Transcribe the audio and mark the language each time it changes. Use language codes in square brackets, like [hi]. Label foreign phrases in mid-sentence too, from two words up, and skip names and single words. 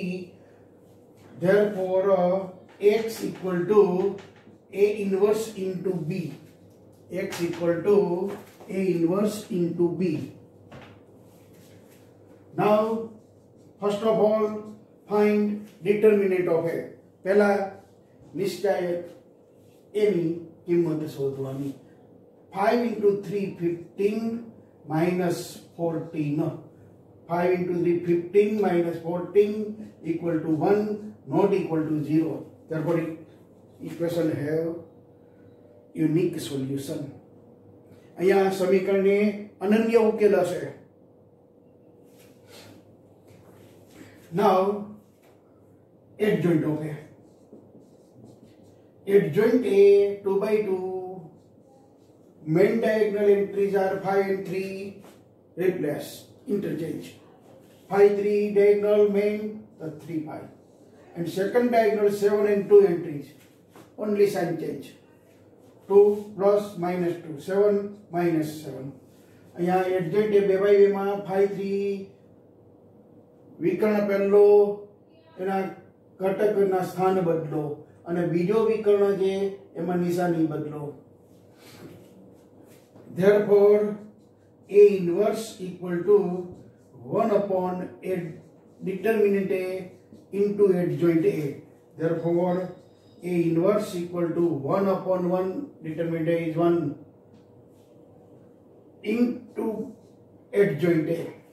[en] Therefore x equal to a inverse into b. X equal to a inverse into b. Now first of all find determinant of a. [gu] પહેલા નિશ્ચાયક a ની કિંમત શોધવાની. [en] 5 into 3 15 minus 14. 5 into 3 15 minus 14 equal to 1, not equal to 0. Therefore equation have unique solution. [gu] અહીંયા સમીકરણને અનન્ય ઉકેલ હશે. [en] Now adjoint of A. Adjoint A 2 by 2. Main diagonal entries are 5 and 3. Replace, interchange. 5 3 diagonal main 3 5. And second diagonal 7 and 2 entries. Only sign change. 2 plus minus 2, 7 minus 7. [gu] અહીંયા [en] adjoint A 2 by 2 [gu] માં 5 3 વિકર્ણ પહેલો એના ઘટકના સ્થાન બદલો અને બીજો વિકર્ણ જે એમાં નિશાની બદલો. [en] Therefore A inverse equal to 1 upon determinant A into adjoint A. Therefore, A inverse equal to 1 upon 1, determinant A is 1, into adjoint A.